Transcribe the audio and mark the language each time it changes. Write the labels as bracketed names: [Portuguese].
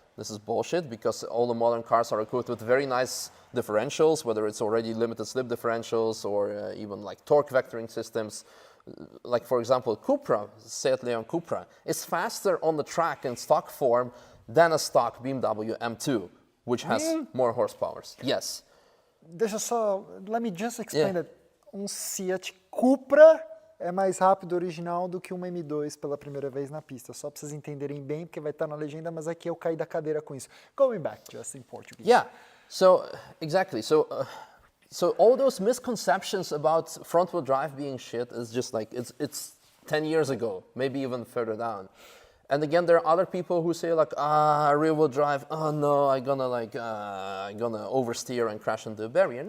[English] This is bullshit because all the modern cars are equipped with very nice differentials, whether it's already limited slip differentials or even like torque vectoring systems. Like for example, Cupra, Seat Leon Cupra, is faster on the track in stock form than a stock BMW M2, which has more horsepower. Yes. [Portuguese] Deixa só, [English] let me just explain that. [Portuguese] Seat Cupra é mais rápido original do que M2 pela primeira vez na pista. Só para vocês entenderem bem, porque vai estar na legenda, mas aqui eu caí da cadeira com isso. [English] Going back, just in Portuguese. Yeah, so exactly. So all those misconceptions about front-wheel drive being shit is just like, it's 10 years ago, maybe even further down. And again, there are other people who say like, rear-wheel drive, oh no, I'm gonna oversteer and crash into a barrier.